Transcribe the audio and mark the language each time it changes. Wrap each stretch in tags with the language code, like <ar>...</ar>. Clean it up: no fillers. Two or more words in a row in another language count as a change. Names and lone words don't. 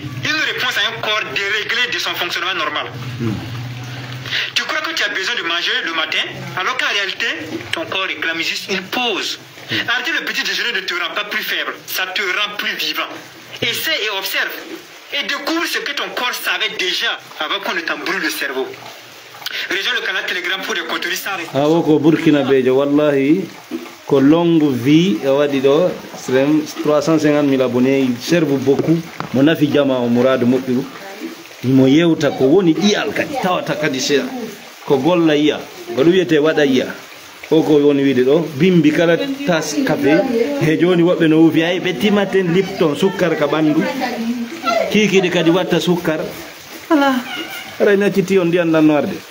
<fr>Une réponse à un corps déréglé de son fonctionnement normal. Tu crois que tu as besoin de manger le matin, alors qu'en réalité, ton corps réclame juste une pause. Arrêter le petit déjeuner ne te rend pas plus faible, ça te rend plus vivant. Essaie et observe. Et découvre ce que ton corps savait déjà avant qu'on ne t'embrouille le cerveau. Rejoins le canal Telegram pour des contenus sans réponse. Ah,</fr> <ff>ko Burkina Bejo, wallahi, ko</ff> <fr>longue vie,</fr> <ff>wadi do,</ff> <fr>350 000 abonnés, il serve beaucoup.</fr> <ff>Mon afi jama o Mourad Mokiru. Mo yewta ko woni iyal kadi tawata kadi se ko golla iya balu yete wada iya ko woni wiide do bimbi kala tas café he joni wobbe no wufi ay be timaten lipton sukkar ka bandu kiki de kadi watta sukkar ala rayna ci ti on di andan warde</ff>